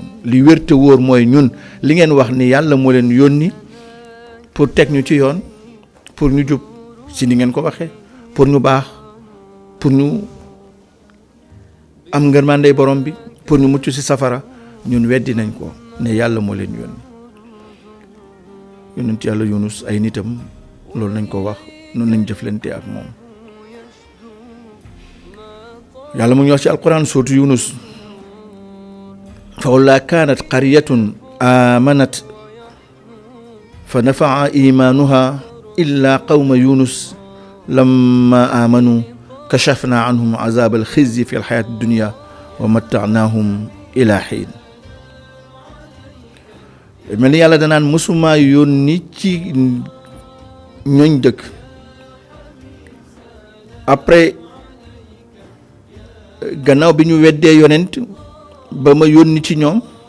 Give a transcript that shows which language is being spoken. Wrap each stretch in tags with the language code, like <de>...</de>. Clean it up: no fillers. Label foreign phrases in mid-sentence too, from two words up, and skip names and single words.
<wo>li wér te wóor mooy ñun li ngeen wax ni yàlla moo leen yónni pour teg ñu ci yoon pour ñu jub si ni ngeen ko waxee pour ñu baax pour ñu am ngërmandey borom bi pour ñu mucc ci safara ñun weddi nañ ko ne yàlla moo leen yónni. yonent yàlla Yunus ay nitam loolu nañ ko wax noonu nañ jëflante ak moom. yàlla mu ngi wax ci alquran sourate Yunus</wo> <ar>فَلَوْلَا كَانَتْ قَرْيَةٌ آمَنَتْ فَنَفَعَهَا إِيمَانُهَا إِلَّا قَوْمَ يُونُسَ لَمَّا آمَنُوا كَشَفْنَا عَنْهُمْ عَذَابَ الْخِزْيِ فِي الْحَيَاةِ الدُّنْيَا وَمَتَّعْنَاهُمْ إِلَى حِينٍ.</ar> <wo>mel ni yàlla danaan mësuma yónni ci ñooñ dëkk après gannaaw bi ñu weddee yonent ba ma yónni ci ñoom</wo>